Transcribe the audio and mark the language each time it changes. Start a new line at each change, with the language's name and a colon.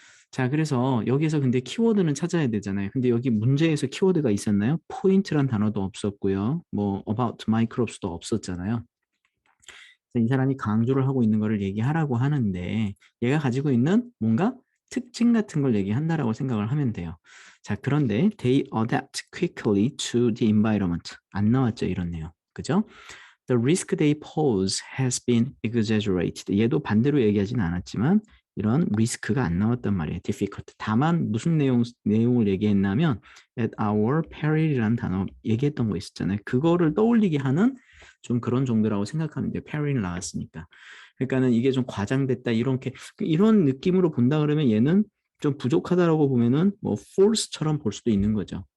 Korean: 자, 그래서 여기에서 근데 키워드는 찾아야 되잖아요. 근데 여기 문제에서 키워드가 있었나요? 포인트란 단어도 없었고요. 뭐
English: about microbes
Korean: 도 없었잖아요. 이 사람이 강조를 하고 있는 거를 얘기하라고 하는데 얘가 가지고 있는 뭔가 특징 같은 걸 얘기한다라고 생각을 하면 돼요. 자, 그런데
English: they adapt quickly to the environment.
Korean: 안 나왔죠, 이런 내용. 그죠?
English: The risk they pose has been exaggerated.
Korean: 얘도 반대로 얘기하진 않았지만 이런 리스크가 안 나왔단 말이에요.
English: difficult.
Korean: 다만 무슨 내용을 얘기했냐면
English: at our peril
Korean: 이라는 단어 얘기했던 거 있었잖아요. 그거를 떠올리게 하는 좀 그런 정도라고 생각하면 돼요. peril 나왔으니까. 그러니까는 이게 좀 과장됐다 이런 느낌으로 본다 그러면 얘는 좀 부족하다라고 보면은 뭐 false처럼 볼 수도 있는 거죠.